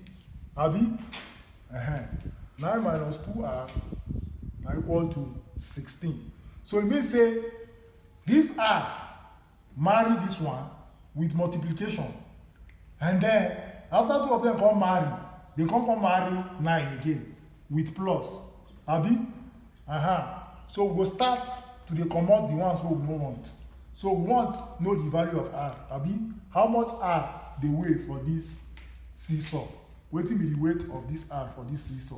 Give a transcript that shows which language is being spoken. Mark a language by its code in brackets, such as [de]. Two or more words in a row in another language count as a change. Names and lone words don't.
[pcm] Abi? 9 minus 2r now equal to 16. So it means say this r marry this one with multiplication, and then after 2 of them come marry, they come marry 9 again with plus. Abi? So we go start to dey comot the ones wey we no want. So we want know the value of r, abi? How much r dey weigh for this seesaw? Wetin be the weight of this r for this seesaw?